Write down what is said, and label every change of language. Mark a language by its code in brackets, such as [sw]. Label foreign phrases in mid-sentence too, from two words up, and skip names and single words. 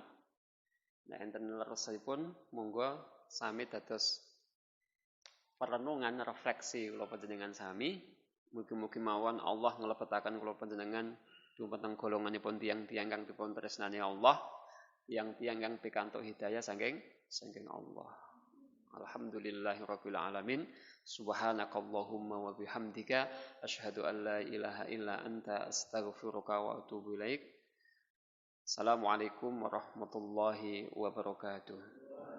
[jv] Nek enten leresipun monggo sami dados perenungan refleksi kula panjenengan sami. Mugi-mugi mawon Allah nglebetaken kula panjenengan dumateng golonganipun tiyang-tiyang kang dipun tresnani Allah. Yang tiang pikantuk hidayah saking Allah. [ar] الحمد لله رب العالمين. سبحانك اللهم وبحمدك أشهد أن لا إله إلا أنت أستغفرك وأتوب إليك. السلام عليكم ورحمة الله وبركاته.